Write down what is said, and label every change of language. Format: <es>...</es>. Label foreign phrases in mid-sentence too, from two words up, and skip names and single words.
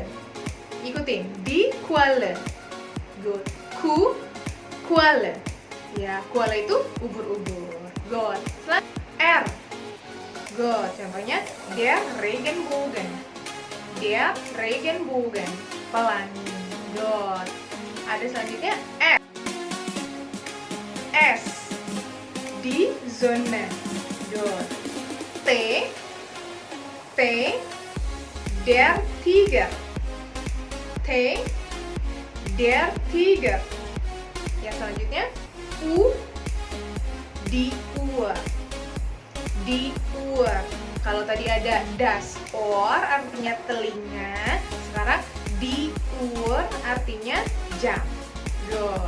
<id>Ikutin,</id> <de>die Qualle.</de> <id>Good. Q.</id> <de>Qualle.</de> <id>Ya, Qualle itu ubur-ubur. Good. R. Good. Contohnya</id> <de>der Regenbogen.</de> <id>Pelangi. Good. Ada selanjutnya S.</id> <de>Die Sonne. Good. T. Der Tiger. Der Tiger.</de> <id>Yang selanjutnya U.</id> <de>Die Uhr.</de> <id>Kalau tadi ada</id> <de>das Ohr</de> <id>artinya telinga, sekarang</id> <de>die Uhr</de> <id>artinya jam. Good.</id>